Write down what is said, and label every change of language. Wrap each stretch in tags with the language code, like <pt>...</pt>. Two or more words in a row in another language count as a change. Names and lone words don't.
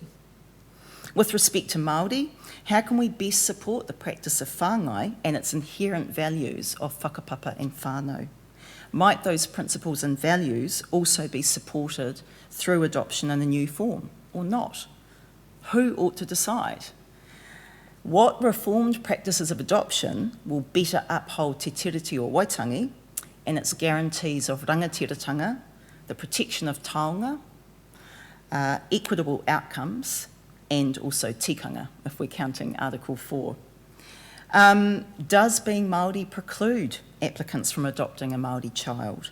<en>With respect to Māori, how can we best support the practice of Whangai and its inherent values of whakapapa and whānau? Might those principles and values also be supported through adoption in a new form, or not? Who ought to decide? What reformed practices of adoption will better uphold te tiriti o Waitangi and its guarantees of rangatiratanga, the protection of taonga, equitable outcomes, and also tikanga, if we're counting Article 4. Does being Māori preclude applicants from adopting a Māori child?</en>